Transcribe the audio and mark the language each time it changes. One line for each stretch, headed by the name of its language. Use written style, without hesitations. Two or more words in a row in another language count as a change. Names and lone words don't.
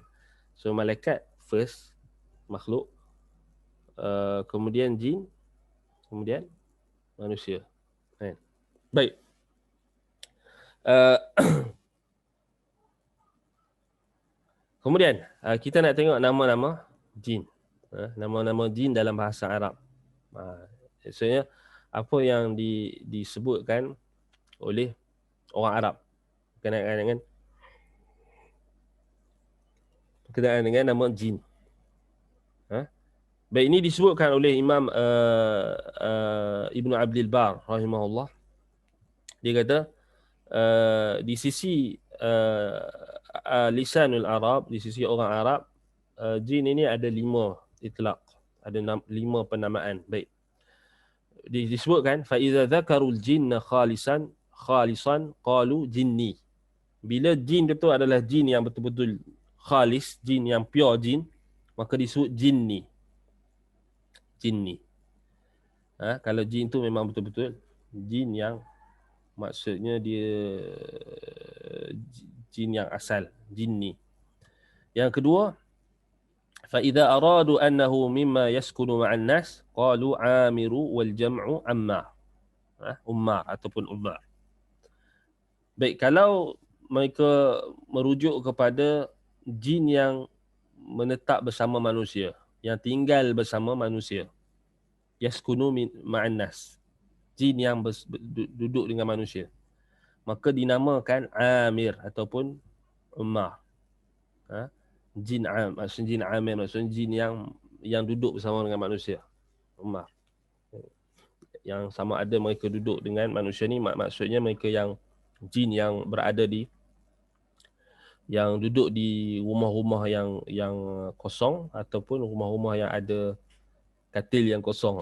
Malay: So malaikat first makhluk, kemudian jin, kemudian manusia. Kan? Baik. Kemudian kita nak tengok nama-nama jin. Nama-nama jin dalam bahasa Arab. Maksudnya apa yang disebutkan oleh orang Arab berkenaan dengan nama jin. Baik, ini disebutkan oleh Imam Ibnu Abdul Bar rahimahullah. Dia kata di sisi
Arabic: لسان العرب,
Malay: di sisi orang Arab, jin ini ada 5 itlaq, ada 5 penamaan. Baik, disebutkan
Arabic: فإذا ذكروا الجن خالصا قالوا جني.
Malay: Bila jin itu adalah jin yang betul-betul khalis, jin yang pure jin, maka disebut jinni. Kalau jin tu memang betul-betul jin yang maksudnya dia jin yang asal, jinni. Yang kedua,
Arabic: فإذا أرادوا أنه مما يسكن مع الناس قالوا عامر والجمع عمار.
Malay: Ummar ataupun ummar. Baik, kalau mereka merujuk kepada jin yang menetap bersama manusia, yang tinggal bersama manusia,
Arabic: يسكن مع الناس,
Malay: jin yang duduk dengan manusia, maka dinamakan amir ataupun ummar. Jin maksudnya jin amir, maksudnya jin yang duduk bersama dengan manusia, ummar. Yang sama ada mereka duduk dengan manusia ni, maksudnya mereka yang jin yang berada yang duduk di rumah-rumah yang kosong ataupun rumah-rumah yang ada katil yang kosong.